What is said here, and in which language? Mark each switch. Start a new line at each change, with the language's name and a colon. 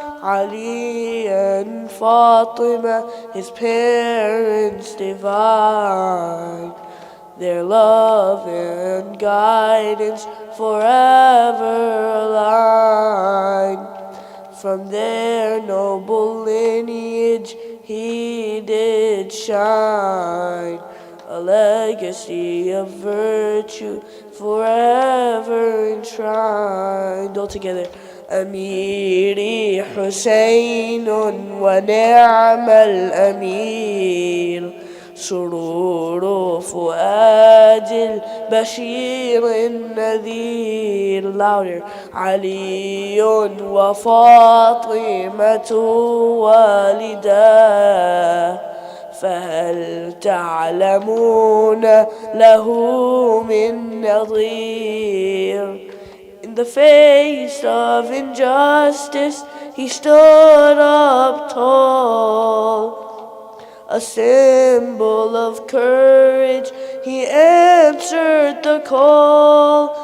English: Ali and Fatima, his parents divine, their love and guidance forever align. From their noble lineage he did shine, a legacy of virtue forever enshrined. All together.
Arabic: أميري حسين ونعم الأمير، سرور فؤاد البشير النذير.
English: Louder.
Arabic: علي وفاطمة والداه، فهل تعلمون له من نظير؟
English: In the face of injustice he stood up tall, a symbol of courage he answered the call.